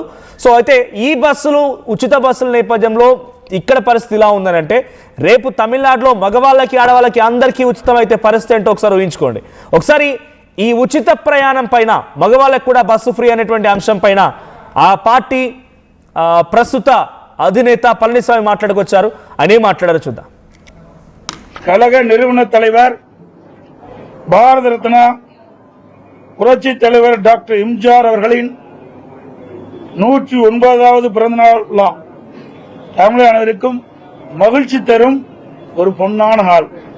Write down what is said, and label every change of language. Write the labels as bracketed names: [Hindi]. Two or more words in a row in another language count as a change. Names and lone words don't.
[Telugu] సో అయితే ఈ బస్సులు, ఉచిత బస్సుల నేపథ్యంలో ఇక్కడ పరిస్థితి ఇలా ఉందనంటే రేపు తమిళనాడులో మగవాళ్ళకి ఆడవాళ్ళకి అందరికీ ఉచితం అయితే పరిస్థితి ఏంటో ఒకసారి ఊహించుకోండి. ఒకసారి ఈ ఉచిత ప్రయాణం పైన, మగవాళ్ళకి కూడా బస్సు ఫ్రీ అనేటువంటి అంశం పైన ఆ పార్టీ ప్రస్తుత అధినేత పళనిస్వామి మాట్లాడుకొచ్చారు. ఆయన ఏం మాట్లాడారో చూద్దాం. [Tamil] கழக நிறுவன தலைவர், பாரத ரத்னா புரட்சி தலைவர் டாக்டர் எம்ஜிஆர் அவர்களின் 109வது பிறந்தநாள் விழா தமிழக அனைவருக்கும் மகிழ்ச்சி தரும் ஒரு பொன்னான நாள்.